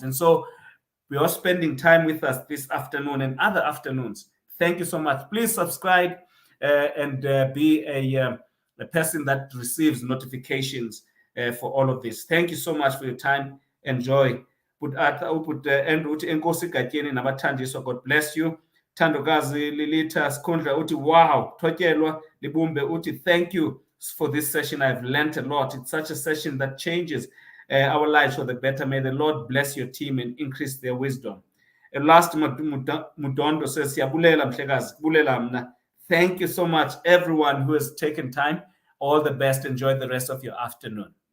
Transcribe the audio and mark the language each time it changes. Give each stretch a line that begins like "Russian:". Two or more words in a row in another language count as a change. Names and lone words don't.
English: And so we are spending time with us this afternoon and other afternoons. Thank you so much. Please subscribe and be a person that receives notifications for all of this. Thank you so much for your time. Enjoy but
Xhosa: Arthur, but Andrew, uthi enkosi gatyeni nabathandiswa.
English: God bless you. Thandokazi Lilita Skundla uthi wow, Thotyelwa Libumbe uthi thank you for this session. I've learned a lot. It's such a session that changes our lives for the better. May the Lord bless your team and increase their wisdom. And last, Mudondo says,
Xhosa: Siyabulela mhlekazi, bulela mna.
English: Thank you so much, everyone who has taken time. All the best. Enjoy the rest of your afternoon.